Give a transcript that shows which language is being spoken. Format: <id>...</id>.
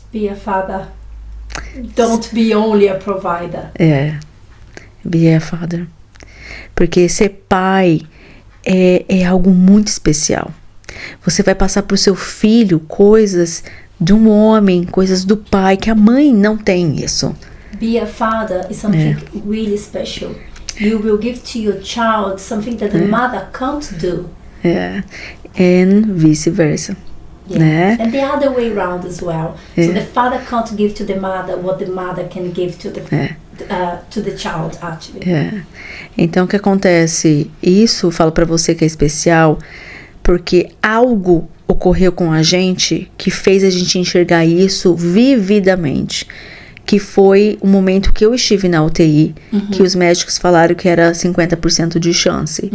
<en>Be a father. Don't be only a provider. Be a father.</en> <pt>Porque ser pai é algo muito especial. Você vai passar para o seu filho coisas de um homem, coisas do pai, que a mãe não tem isso.</pt> <en>Be a father is something really special. You will give to your child something that the mother can't do. And vice-versa. Né? And the other way around as well. So the father can't give to the mother what the mother can give to the child, actually.</en> <pt>Então, o que acontece? Isso, eu falo pra você que é especial, porque algo ocorreu com a gente que fez a gente enxergar isso vividamente. Que foi o momento que eu estive na UTI, que os médicos falaram que era 50% de chance.</pt>